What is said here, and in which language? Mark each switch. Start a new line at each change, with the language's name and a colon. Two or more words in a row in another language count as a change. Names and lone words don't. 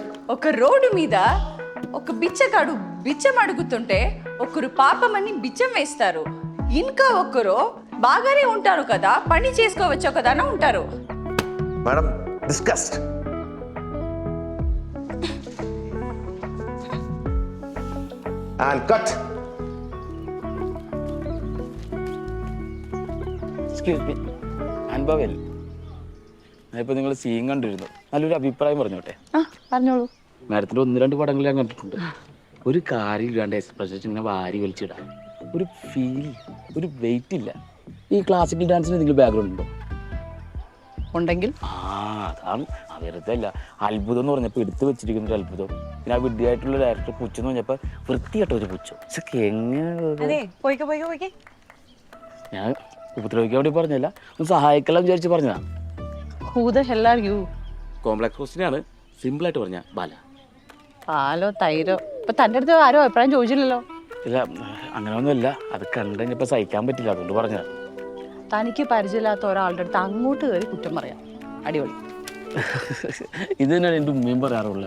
Telugu: ఒక రోడ్డు మీద ఒక బిచ్చగాడు బిచ్చం అడుగుతుంటే ఒకరు పాపమని బిచ్చం వేస్తారు, ఇంకా ఒకరు బాగానే ఉంటారు కదా, పని చేసుకోవచ్చు కదా అని ఉంటారు.
English: Madam discussed. And cut. excuse me,
Malayalam: അനുഭവൽ ഞാനിപ്പോൾ നിങ്ങൾ സീൻ കണ്ടിരുന്നു, നല്ലൊരു അഭിപ്രായം പറഞ്ഞോട്ടെ. പറഞ്ഞോളൂ. മാഡത്തിൻ്റെ 1-2 പടങ്ങൾ ഞാൻ കണ്ടിട്ടുണ്ട്. ഒരു കാര്യം ഇല്ലാണ്ട് എക്സ്പ്രഷൻ ഇങ്ങനെ വാരി വലിച്ചിടാം, ഒരു ഫീൽ, ഒരു വെയിറ്റ് ഇല്ല. ഈ ക്ലാസിക്കൽ ഡാൻസിന് എന്തെങ്കിലും ബാക്ക്ഗ്രൗണ്ട് ഉണ്ടോ? ഉണ്ടെങ്കിൽ അതാണ്. വെറുതെ അല്ല, അത്ഭുതം എന്ന് പറഞ്ഞപ്പോൾ എടുത്തു വെച്ചിരിക്കുന്ന ഒരു അത്ഭുതം. പിന്നെ ആ വിഡ്ഢിയായിട്ടുള്ള ഡയറക്ടർ പുച്ഛം എന്ന് പറഞ്ഞപ്പോൾ വൃത്തിയായിട്ട ഒരു പുച്ഛം. ഇതൊക്കെ എങ്ങനെ ഞാൻ ഉപദ്രവിക്കാൻ വേണ്ടി പറഞ്ഞല്ല, ഒന്ന് സഹായിக்கலாம் വിചാരിച്ച് പറഞ്ഞതാ.
English: Who the hell are you?
Malayalam: കോംപ്ലക്സ് ക്വസ്റ്റ്യനാണ്, സിമ്പിളായിട്ട് പറഞ്ഞ ബാല. പാലോ തൈരോ ഇപ്പൊ തൻ്റെ അടുത്ത് ആരോ അഭിപ്രായം ചോദിച്ചില്ലല്ലോ. ഇല്ല, അങ്ങനെയൊന്നുമില്ല, അത് കണ്ടുകഴിഞ്ഞപ്പോൾ സഹിക്കാൻ പറ്റില്ല, അതുകൊണ്ട് പറഞ്ഞതാ. തനിക്ക് പരിചയമില്ലാത്ത ഒരാളുടെ അടുത്ത് അങ്ങോട്ട് കയറി കുറ്റം പറയാം. അടിപൊളി. ഇത് തന്നെയാണ് എൻ്റെ ഉമ്മയും പറയാറുള്ളത്.